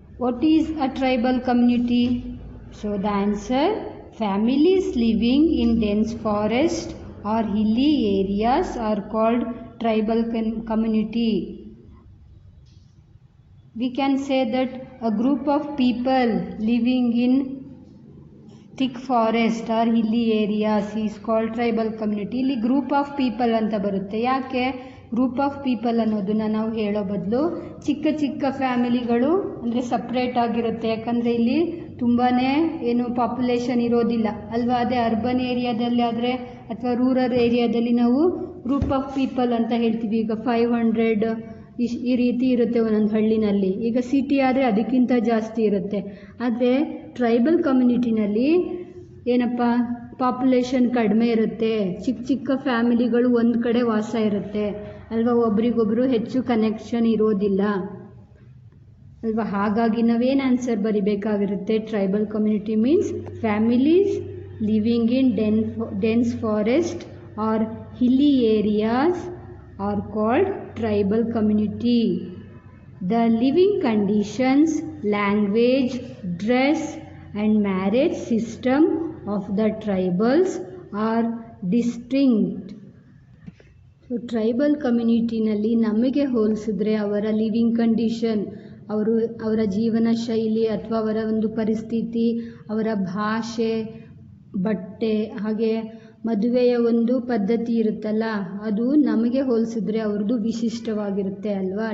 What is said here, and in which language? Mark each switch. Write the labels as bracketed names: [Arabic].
[English] What is a tribal community? So the answer, families living in dense forest or hilly areas are called tribal community. We can say that a group of people living in thick forest or hilly areas is called tribal community. [Kannada] ಇಲ್ಲಿ [English] group of people [Kannada] ಅಂತ ಬರುತ್ತೆ. ಯಾಕೆ [English] group of people [Kannada] ಅನ್ನೋದನ್ನ ನಾವು ಹೇಳೋ ಬದಲು ಚಿಕ್ಕ ಚಿಕ್ಕ ಫ್ಯಾಮಿಲಿಗಳು ಅಂದರೆ ಸಪ್ರೇಟ್ ಆಗಿರುತ್ತೆ. ಯಾಕಂದರೆ ಇಲ್ಲಿ ತುಂಬಾ ಏನು ಪಾಪ್ಯುಲೇಷನ್ ಇರೋದಿಲ್ಲ ಅಲ್ವಾ. ಅದೇ ಅರ್ಬನ್ ಏರಿಯಾದಲ್ಲಿ ಆದರೆ ಅಥವಾ ರೂರಲ್ ಏರಿಯಾದಲ್ಲಿ ನಾವು [English] group of people [Kannada] ಅಂತ ಹೇಳ್ತೀವಿ. ಈಗ 500 ಈ ರೀತಿ ಇರುತ್ತೆ ಒಂದೊಂದು ಹಳ್ಳಿನಲ್ಲಿ. ಈಗ ಸಿಟಿ ಆದರೆ ಅದಕ್ಕಿಂತ ಜಾಸ್ತಿ ಇರುತ್ತೆ. ಆದರೆ ಟ್ರೈಬಲ್ ಕಮ್ಯುನಿಟಿನಲ್ಲಿ ಏನಪ್ಪ, ಪಾಪ್ಯುಲೇಷನ್ ಕಡಿಮೆ ಇರುತ್ತೆ, ಚಿಕ್ಕ ಚಿಕ್ಕ ಫ್ಯಾಮಿಲಿಗಳು ಒಂದು ಕಡೆ ವಾಸ ಇರುತ್ತೆ ಅಲ್ವಾ. ಒಬ್ರಿಗೊಬ್ರು ಹೆಚ್ಚು ಕನೆಕ್ಷನ್ ಇರೋದಿಲ್ಲ ಅಲ್ವಾ. ಹಾಗಾಗಿ ನಾವೇನು answer ಬರಿಬೇಕಾಗಿರುತ್ತೆ? [English] Tribal community means families living in dense forest or hilly areas are called tribal community. The living conditions, language, dress and marriage system of the tribals are distinct. So tribal community [Kannada] ನಲ್ಲಿ ನಮಗೆ ಹೋಲಿಸಿದ್ರೆ ಅವರ living condition, ಅವರ ಜೀವನ ಶೈಲಿ ಅಥವಾ ಅವರ ಒಂದು ಪರಿಸ್ಥಿತಿ, ಅವರ ಭಾಷೆ, ಬಟ್ಟೆ, ಹಾಗೆ ಮದುವೆಯ ಒಂದು ಪದ್ಧತಿ ಇರುತ್ತಲ್ಲ, ಅದು ನಮಗೆ ಹೋಲಿಸಿದ್ರೆ ಅವ್ರದ್ದು ವಿಶಿಷ್ಟವಾಗಿರುತ್ತೆ ಅಲ್ವಾ.